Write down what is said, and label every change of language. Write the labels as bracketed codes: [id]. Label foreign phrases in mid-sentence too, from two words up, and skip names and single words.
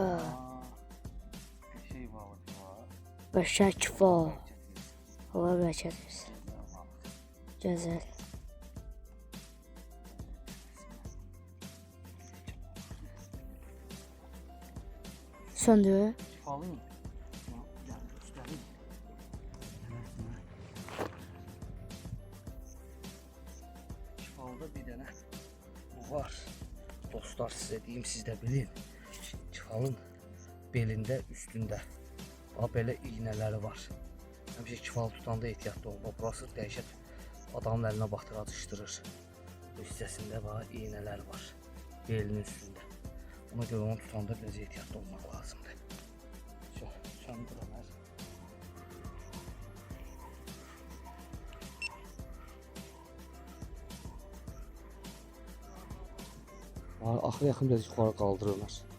[tr] Şey balık var. [az] Qəşəng var. Allah bərəkət versin. Gözəl. Söndür. [tr] Çifalı mı? Gel göstereyim. Çifalıda bir tane bu var. Dostlar size diyeyim siz de bilin. Çifalın belinde üstünde. Böyle iğneleri var. [az] Həmişə çifalı tutanda ehtiyatlı olma. Burası dəhşət adamın əlinə batır, atışdırır. Bu hissəsində var, iğnelər var. Belinin üstündə. Ona görə onu tutanda biraz ehtiyatlı olmaq lazımdır. Söndür Ömər. Axıra yaxın biraz yuxarı qaldırırlar.